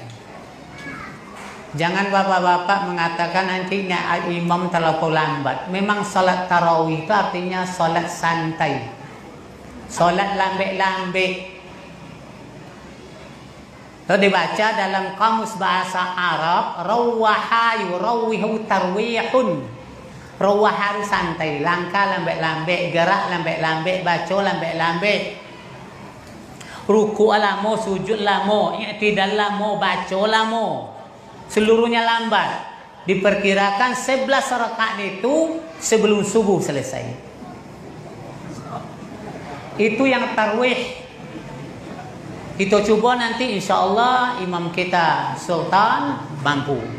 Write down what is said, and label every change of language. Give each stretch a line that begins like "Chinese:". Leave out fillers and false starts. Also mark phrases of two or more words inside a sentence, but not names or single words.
Indonesian: Jangan bapak-bapak mengatakan nantinya imam terlalu lambat. Memang salat tarawih itu artinya salat santai, salat lambe-lambe. Itu dibaca dalam kamus bahasa Arab,
Arabic: روح يروح ترويح.
Minangkabau: Rawaha santai, langkah lambe-lambe, gerak lambe-lambe, baca lambe-lambe. Ruku' lamo, sujud lamo, i'tidal lamo, baca lamo.
Indonesian: Seluruhnya lambat. Diperkirakan 11 rakaat itu sebelum subuh selesai. Itu yang tarwih. Itu coba nanti insyaallah imam kita Sultan mampu.